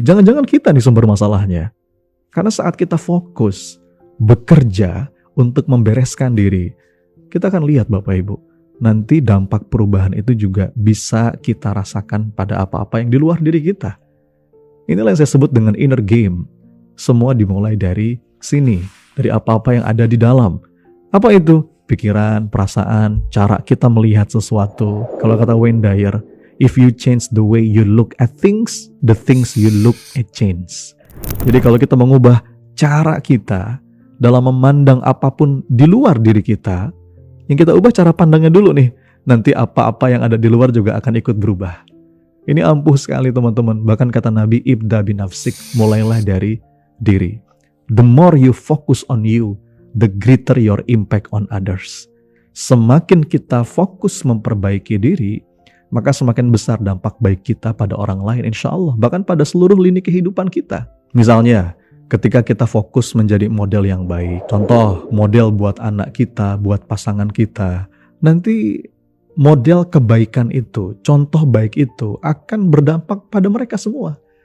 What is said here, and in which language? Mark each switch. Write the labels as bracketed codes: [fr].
[id] Jangan-jangan kita nih sumber masalahnya. Karena saat kita fokus, bekerja untuk membereskan diri, kita akan lihat Bapak Ibu, nanti dampak perubahan itu juga bisa kita rasakan pada apa-apa yang di luar diri kita. Inilah yang saya sebut dengan inner game. Semua dimulai dari sini, dari apa-apa yang ada di dalam. Apa itu? Pikiran, perasaan, cara kita melihat sesuatu. Kalau kata [en] Wayne Dyer, if you change the way you look at things, the things you look at change. [id] Jadi kalau kita mengubah cara kita dalam memandang apapun di luar diri kita, yang kita ubah cara pandangnya dulu nih, nanti apa-apa yang ada di luar juga akan ikut berubah. Ini ampuh sekali teman-teman. Bahkan kata Nabi, ibda binafsik, mulailah dari diri. [en] The more you focus on you, the greater your impact on others. [id] Semakin kita fokus memperbaiki diri, maka semakin besar dampak baik kita pada orang lain insya Allah, bahkan pada seluruh lini kehidupan kita. Misalnya, ketika kita fokus menjadi model yang baik, contoh model buat anak kita, buat pasangan kita, nanti model kebaikan itu, contoh baik itu akan berdampak pada mereka semua.